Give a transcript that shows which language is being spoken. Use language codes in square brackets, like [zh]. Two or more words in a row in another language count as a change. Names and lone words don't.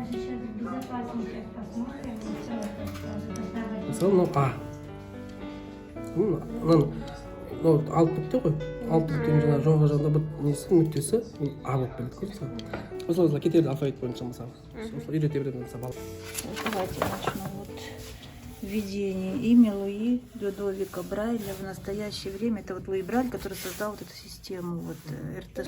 [kk] Мысалы, мынау А. Мынау 6 нүкте ғой. 6 нүктенің жаңағы жоғарғы жағында бір нүктесі А болып келеді. Осылай кетеді алфавит бойынша мысалы. Осылай үйрете береді мысалы. [ru] Давайте начну. Введение. Имя Луи Людовика Брайля в настоящее время. Это вот Луи Брайль, который создал вот эту систему РТ.